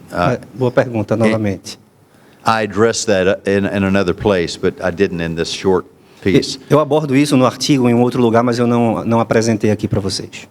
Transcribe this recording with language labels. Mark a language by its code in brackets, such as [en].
[pt] Boa pergunta, novamente. [en] I addressed that in another place, but I didn't in this short piece. [pt] Eu abordo isso no artigo em outro lugar, mas eu não apresentei aqui para vocês.